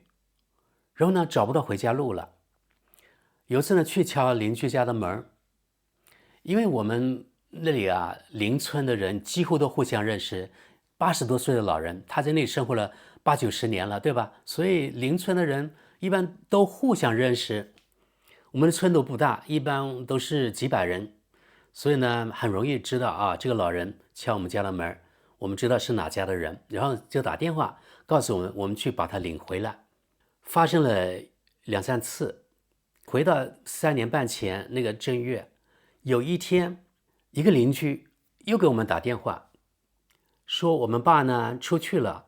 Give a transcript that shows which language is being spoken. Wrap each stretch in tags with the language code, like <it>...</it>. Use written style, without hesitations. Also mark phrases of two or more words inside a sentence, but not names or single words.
<zh>然後呢，找不到回家路了。有一次呢，去敲鄰居家的門，因為我們那裡鄰村的人幾乎都互相認識，80多歲的老人，他在那裡生活了80、90年了，對吧？所以鄰村的人一般都互相認識。我們的村都不大，一般都是幾百人，所以呢，很容易知道這個老人敲我們家的門，我們知道是哪家的人，然後就打電話告訴我們，我們去把他領回來。發生了2、3次，回到3年半前那個正月，有一天，一個鄰居又給我們打電話，說我們爸呢出去了。</zh>